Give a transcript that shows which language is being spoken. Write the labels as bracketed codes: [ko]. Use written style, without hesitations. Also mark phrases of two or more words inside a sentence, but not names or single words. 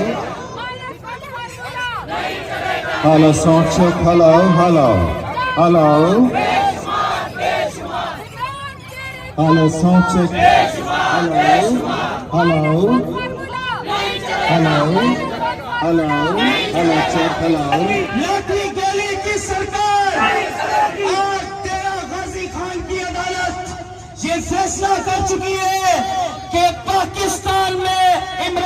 [en] hello, sound check, hello, hello, hello, hello, sound check, hello, hello, hello, hello, hello, check, hello. [ur] لاٹھی گولی کی سرکار آج تیرا غازی خان کی عدالت یہ فیصلہ کر چکی ہے کہ پاکستان میں